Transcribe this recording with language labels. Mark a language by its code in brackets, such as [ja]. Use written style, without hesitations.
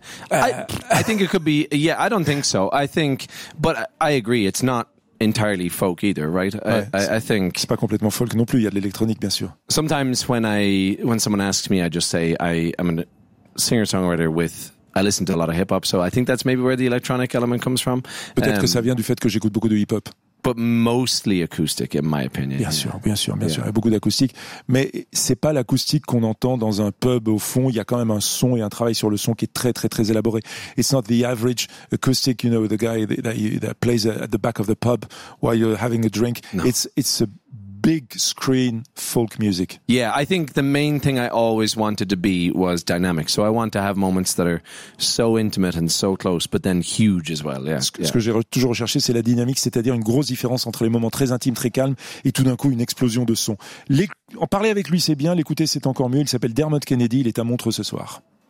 [en] I think it could be, yeah, I don't think so. I think, but I agree, it's not entirely folk either, right? I think [fr] c'est pas complètement folk non plus, il y a de l'électronique bien sûr. [en] Sometimes when someone asks me, I just say I'm a singer-songwriter with I listen to a lot of hip-hop, so I think that's maybe where the electronic element comes from. [fr] Peut-être que ça vient du fait que j'écoute beaucoup de hip-hop. [en] But mostly acoustic, in my opinion. [fr] Bien sûr. Il y a beaucoup d'acoustique. Mais c'est pas l'acoustique qu'on entend dans un pub au fond. Il y a quand même un son et un travail sur le son qui est très, très, très élaboré. [en] It's not the average acoustic, you know, the guy that plays at the back of the pub while you're having a drink. No. It's a big screen folk music. Yeah, I think the main thing I always wanted to be was dynamic. So I want to have moments that are so intimate and so close, but then huge as well. Yeah. [fr] Ce que j'ai toujours recherché, c'est la dynamique, c'est-à-dire une grosse différence entre les moments très intimes, très calmes, et tout d'un coup une explosion de son. En parler avec lui, c'est bien. L'écouter, c'est encore mieux. Il s'appelle Dermot Kennedy. Il est à Montreux ce soir.